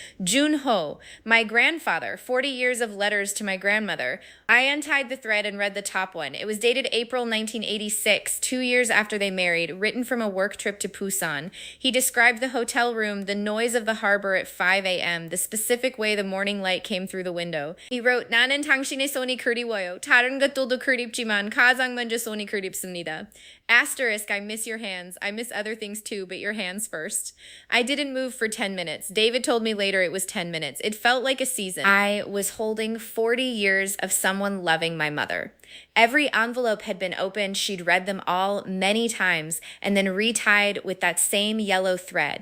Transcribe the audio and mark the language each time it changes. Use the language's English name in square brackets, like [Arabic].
[English] Jun-ho, my grandfather, 40 years of letters to my grandmother. I untied the thread and read the top one. It was dated April 1986, 2 years after they married, written from a work trip to Busan. He described the hotel room, the noise of the harbor at 5 a.m., the specific way the morning light came through the window. He wrote, [Korean] 나는 당신의 손이 그리워요. 다른 것도 그립지만 가장 먼저 손이 그립습니다. [English] Asterisk, I miss your hands. I miss other things too, but your hands first. I didn't move for 10 minutes. David told me later it was 10 minutes. It felt like a season. I was holding 40 years of someone loving my mother. Every envelope had been opened. She'd read them all many times and then retied with that same yellow thread.